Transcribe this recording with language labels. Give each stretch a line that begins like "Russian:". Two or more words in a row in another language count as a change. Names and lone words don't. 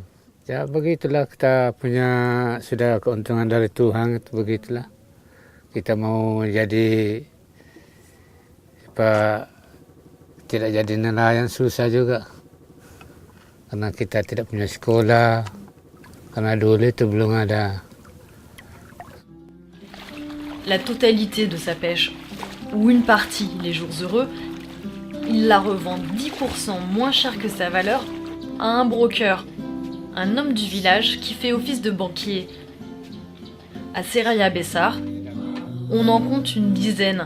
Indonesian: Ya begitulah kita punya sudah keuntungan dari Tuhan itu begitulah. Kita mau jadi tidak jadi nelayan susah juga. Karena kita tidak punya sekolah, karena dulu itu belum ada.
French: La totalité de sa pêche, ou une partie les jours heureux, il la revend 10% moins cher que sa valeur à un broker, un homme du village qui fait office de banquier. À Seraya Bessar, on en compte une dizaine.